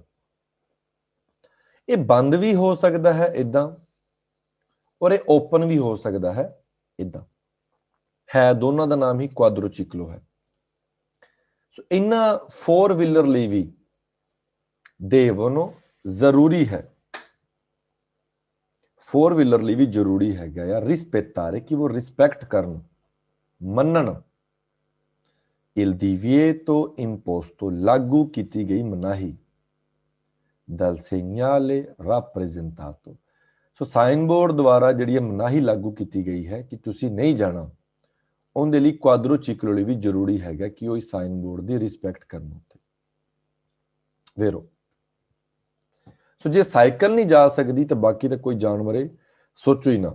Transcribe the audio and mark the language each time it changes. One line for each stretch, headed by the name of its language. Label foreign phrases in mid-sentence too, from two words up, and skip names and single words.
Punjabi: ਇਹ ਬੰਦ ਵੀ ਹੋ ਸਕਦਾ ਹੈ ਇਦਾਂ ਔਰ ਇਹ ਓਪਨ ਵੀ ਹੋ ਸਕਦਾ ਹੈ ਇਦਾਂ, ਹੈ ਦੋਨਾਂ ਦਾ ਨਾਮ ਹੀ ਕੁਆਡਰੋਚੀਕਲੋ ਹੈ। ਸੋ ਇਹਨਾਂ 4 ਵੀਲਰ ਲਈ ਵੀ ਦੇਵਨੋ ਜ਼ਰੂਰੀ ਹੈ, 4 ਵੀਲਰ ਲਈ ਵੀ ਜ਼ਰੂਰੀ ਹੈਗਾ ਯਾਰ ਰਿਸਪੈਕਟਾਰੇ, ਕਿ ਉਹ ਰਿਸਪੈਕਟ ਕਰਨ, ਮੰਨਣ।
Italian: il divieto imposto,
Hindi: लागू की गई मनाही,
Italian: dal segnale rappresentato।
Punjabi: ਸੋ
English: sign board
Punjabi: ਦੁਆਰਾ ਜਿਹੜੀ ਮਨਾਹੀ ਲਾਗੂ ਕੀ ਗਈ ਹੈ ਕਿ ਤੁਸੀਂ ਨਹੀਂ ਜਾਣਾ, ਉਹਦੇ ਲਈ ਕਵਾਡਰੋਚਿਕਲੋ ਲਈ ਭੀ ਜ਼ਰੂਰੀ ਹੈਗਾ ਕਿ ਵੋ
English: sign board
Punjabi: ਕੀ ਰਿਸਪੈਕਟ ਕਰਨਾ। ਵੇਰੋ ਸੋ ਜੇ ਸਾਈਕਲ ਨਹੀਂ ਜਾ ਸਕਦੀ ਤੋ ਬਾਕੀ ਤੋ ਕੋਈ ਜਾਨਵਰ ਸੋਚੋ ਹੀ ਨਾ।